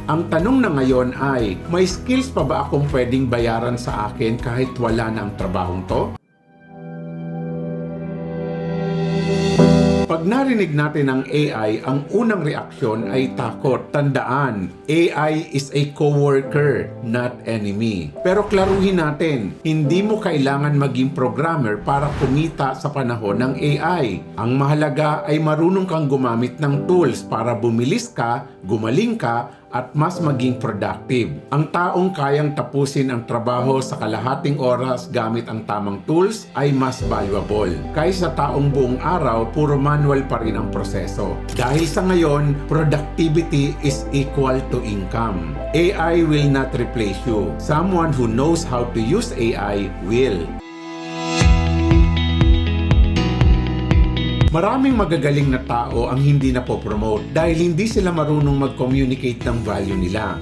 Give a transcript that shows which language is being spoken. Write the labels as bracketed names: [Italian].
[Filipino] Ang tanong na ngayon ay, may skills pa ba akong pwedeng bayaran sa akin kahit wala na ang trabahong to? Pag narinig natin ang AI, ang unang reaksyon ay takot. Tandaan, [English] AI is a coworker, not enemy. [Filipino] Pero klaruhin natin, hindi mo kailangan maging programmer para kumita sa panahon ng AI. Ang mahalaga ay marunong kang gumamit ng tools para bumilis ka, gumaling ka, at mas maging productive. Ang taong kayang tapusin ang trabaho sa kalahating oras gamit ang tamang tools ay mas valuable kaysa taong buong araw puro manual pa rin ang proseso. Dahil sa ngayon, [English] productivity is equal to income. AI will not replace you. Someone who knows how to use AI will. [Filipino] Maraming magagaling na tao ang hindi na po-promote dahil hindi sila marunong mag-communicate ng value nila.